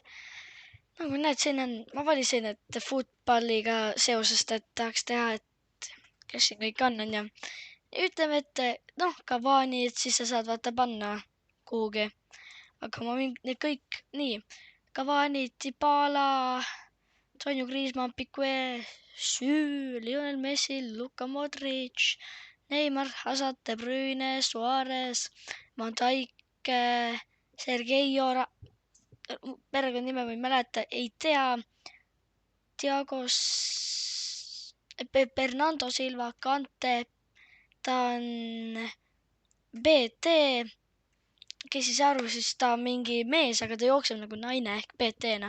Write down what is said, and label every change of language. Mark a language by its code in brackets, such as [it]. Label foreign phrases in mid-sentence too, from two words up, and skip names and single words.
[et] Nagu näed, siin on, ma valisin, et footballiga seosest, et tahaks teha, et kes siin kõik on ja ütleme, et Cavani, et siis sa saad vaata panna kuhugi. Aga ma võin need kõik nii. Cavani, Dybala, Antonio Griezmann, Piqué, Lionel Messi, Luka Modric, Neymar, Hazard, De Bruyne, Suarez, Van Dijk, Sergei perekonnanime ma ei mäleta, ei tea, Bernardo Silva, Kante, ta on BT, kes ei saa aru, siis ta on mingi mees, aga ta jookseb nagu naine ehk BT-na.